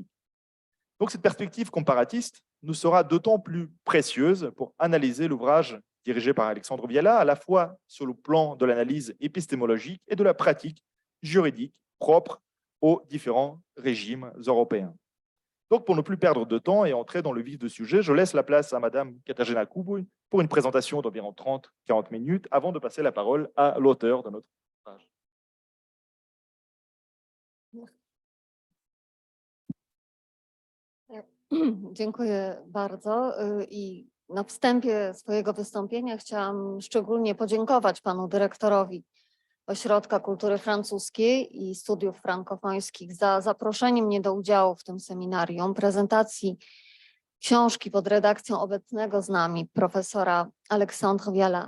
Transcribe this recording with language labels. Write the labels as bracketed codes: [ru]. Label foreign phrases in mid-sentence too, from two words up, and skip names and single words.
[fr] Donc cette perspective comparatiste nous sera d'autant plus précieuse pour analyser l'ouvrage dirigé par Alexandre Viala, à la fois sur le plan de l'analyse épistémologique et de la pratique juridique propre aux différents régimes européens. Donc, pour ne plus perdre de temps et entrer dans le vif du sujet, je laisse la place à Madame Katarzyna Kubój pour une présentation d'environ 30-40 minutes avant de passer la parole à l'auteur de notre ouvrage. [pl] Dziękuję bardzo i na wstępie swojego wystąpienia chciałam szczególnie podziękować panu dyrektorowi Ośrodka Kultury Francuskiej i Studiów Frankofońskich za zaproszenie mnie do udziału w tym seminarium, prezentacji książki pod redakcją obecnego z nami profesora Alexandre Viala.